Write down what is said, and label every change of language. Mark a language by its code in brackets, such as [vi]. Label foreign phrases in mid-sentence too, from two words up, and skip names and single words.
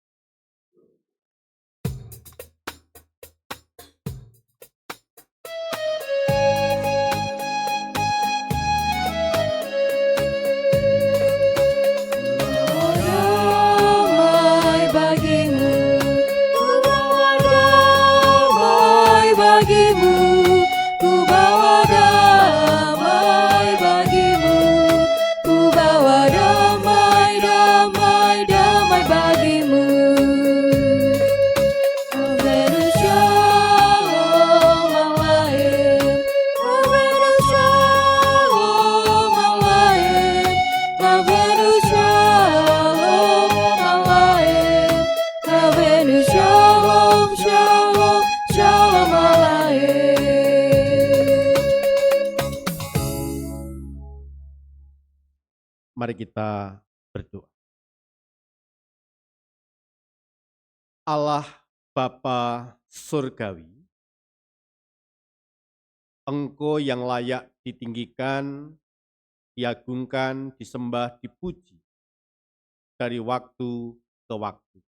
[id] Damai bagimu, ku bawa damai bagimu, ku bawa damai bagimu, ku bawa damai, damai, damai bagimu. [he] הבאנו שלום עליכם, הבאנו שלום עליכם, הבאנו שלום עליכם, הבאנו שלום, שלום, שלום עליכם. [id] Mari kita berdoa. Allah Bapa Surgawi, Engkau yang layak ditinggikan, diagungkan, disembah, dipuji dari waktu ke waktu.